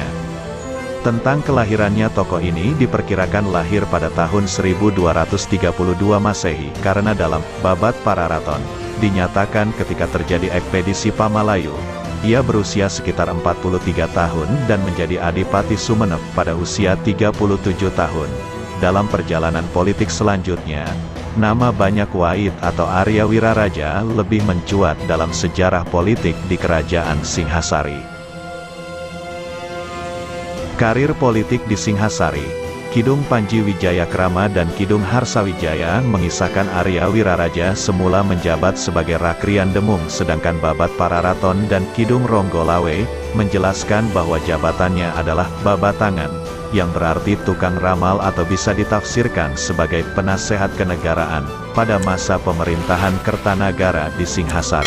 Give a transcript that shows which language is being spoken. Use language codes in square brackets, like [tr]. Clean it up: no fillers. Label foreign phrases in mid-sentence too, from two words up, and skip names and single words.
[id] Tentang kelahirannya tokoh ini diperkirakan lahir pada tahun 1232 Masehi karena dalam Babat Para Raton dinyatakan ketika terjadi ekspedisi Pamalayu, ia berusia sekitar 43 tahun dan menjadi Adipati Sumenep pada usia 37 tahun. Dalam perjalanan politik selanjutnya, nama banyak Wahid atau Arya Wiraraja lebih mencuat dalam sejarah politik di Kerajaan Singhasari. Karir politik di Singhasari, Kidung Panji Wijayakrama dan Kidung Harsawijaya mengisahkan Arya Wiraraja semula menjabat sebagai Rakrian Demung sedangkan Babat Para Raton dan Kidung Ronggolawe menjelaskan bahwa jabatannya adalah babatangan, yang berarti tukang ramal atau bisa ditafsirkan sebagai penasehat kenegaraan pada masa pemerintahan Kertanagara di Singhasari.